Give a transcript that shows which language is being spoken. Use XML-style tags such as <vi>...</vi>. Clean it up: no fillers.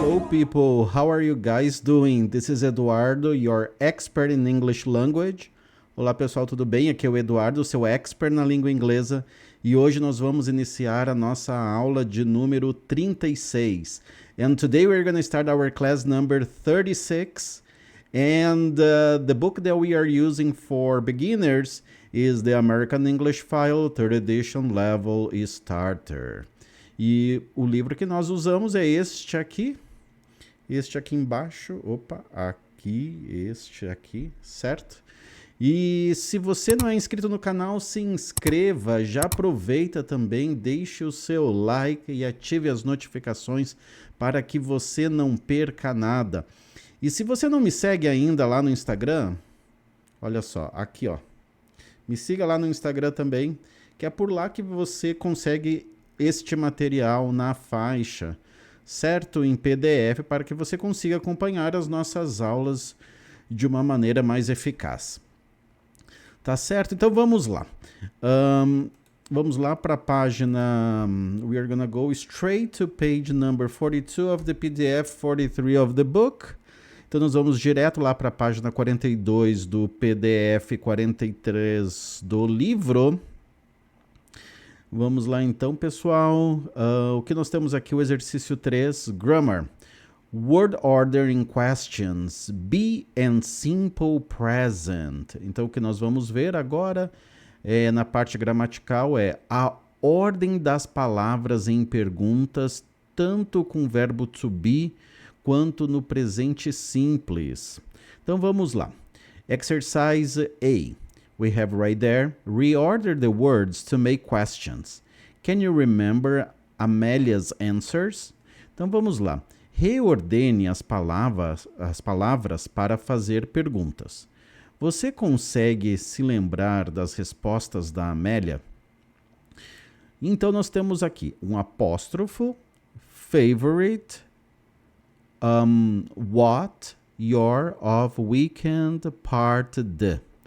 <en>people, how are you guys doing? This is Eduardo, your expert in English language.</en> <pt>Olá pessoal, tudo bem? Aqui é o Eduardo, seu expert na língua inglesa, e hoje nós vamos iniciar a nossa aula de número 36.</pt> <en>And today we're going to start our class number 36, and the book that we are using for beginners is the American English File 3rd Edition Level Starter.</en> <pt>E o livro que nós usamos é este aqui embaixo, este aqui, certo? E se você não é inscrito no canal, se inscreva, já aproveita também, deixe o seu like e ative as notificações para que você não perca nada. E se você não me segue ainda lá no Instagram, olha só, aqui ó, me siga lá no Instagram também, que é por lá que você consegue este material na faixa, certo? Em PDF, para que você consiga acompanhar as nossas aulas de uma maneira mais eficaz. Tá certo? Então vamos lá. Vamos lá para a página.</pt> <en>We are gonna go straight to page number 42 of the PDF, 43 of the book.</en> <pt>Então nós vamos direto lá para a página 42 do PDF, 43 do livro. Vamos lá então, pessoal. O que nós temos aqui, o exercício 3, Grammar.</pt> <en>Word order in questions, be and simple present.</en> <pt>Então o que nós vamos ver agora na parte gramatical é a ordem das palavras em perguntas, tanto com o verbo to be quanto no presente simples. Então vamos lá. Exercise A.</pt> <en>We have right there, reorder the words to make questions. Can you remember Amelia's answers?</en> <pt>Então vamos lá. Reordene as palavras para fazer perguntas. Você consegue se lembrar das respostas da Amélia? Então nós temos aqui um apóstrofo,</pt> <en>favorite, what, your, of, weekend, part, the.</en>